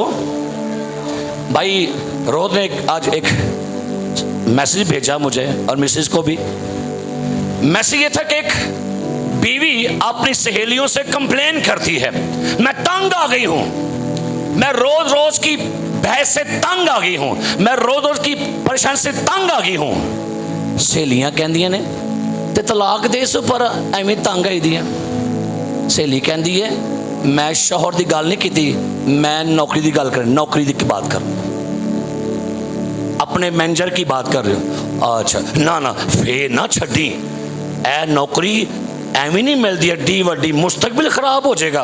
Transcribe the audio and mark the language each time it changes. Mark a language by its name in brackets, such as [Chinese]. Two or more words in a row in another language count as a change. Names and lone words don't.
[Urdu] بھائی روز نے آج ایک میسیج بھیجا مجھے اور مسز کو بھی. میسیج یہ تھا کہ ایک بیوی اپنی سہیلیوں سے کمپلین کرتی ہے, میں تنگ آ گئی ہوں, میں روز روز کی بحث سے تنگ آ گئی ہوں, میں روز روز کی پریشان سے تنگ آ گئی ہوں. [Punjabi] سہیلیاں کہندیاں نے تے طلاق دے سو پر ایویں تنگ آئی دیاں. سہیلی کہندی ہے میں شوہر دی گل نہیں کیتی, میں نوکری دی گل کر, نوکری دی بات کر, [Urdu] اپنے مینیجر کی بات کر رہے ہو. [Punjabi] اچھا نہ پھر نہ چھڈی, اے نوکری ایویں نہیں ملتی ایڈی وڈی, [Urdu] مستقبل خراب ہو جائے گا.